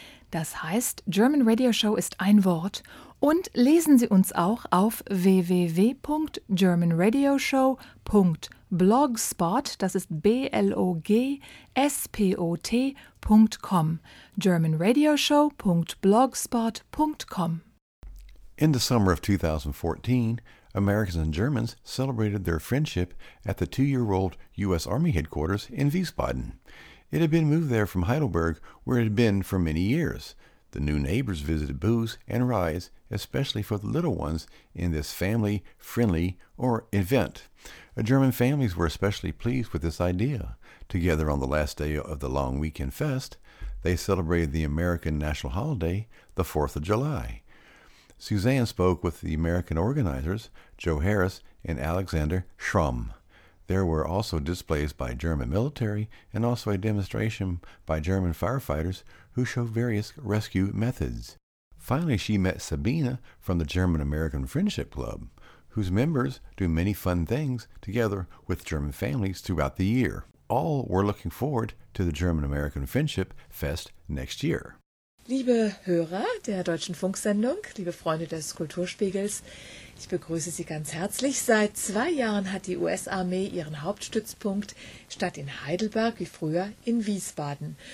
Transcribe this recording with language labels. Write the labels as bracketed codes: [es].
[de] Das heißt, German Radio Show ist ein Wort. Und lesen Sie uns auch auf www.germanradioshow.blogspot, das ist blogspot.com, germanradioshow.blogspot.com. [en] In the summer of 2014, Americans and Germans celebrated their friendship at the two-year-old U.S. Army headquarters in Wiesbaden. It had been moved there from Heidelberg, where it had been for many years. The new neighbors visited booze and rides, especially for the little ones, in this family-friendly or event. German families were especially pleased with this idea. Together on the last day of the long weekend fest, they celebrated the American national holiday, the 4th of July. Suzanne spoke with the American organizers, Joe Harris and Alexander Schramm. There were also displays by German military and also a demonstration by German firefighters who showed various rescue methods. Finally, she met Sabina from the German-American Friendship Club, whose members do many fun things together with German families throughout the year. All were looking forward to the German-American Friendship Fest next year. [de] Liebe Hörer der Deutschen Funksendung, liebe Freunde des Kulturspiegels, ich begrüße Sie ganz herzlich. Seit 2 Jahren hat die US-Armee ihren Hauptstützpunkt statt in Heidelberg wie früher in Wiesbaden.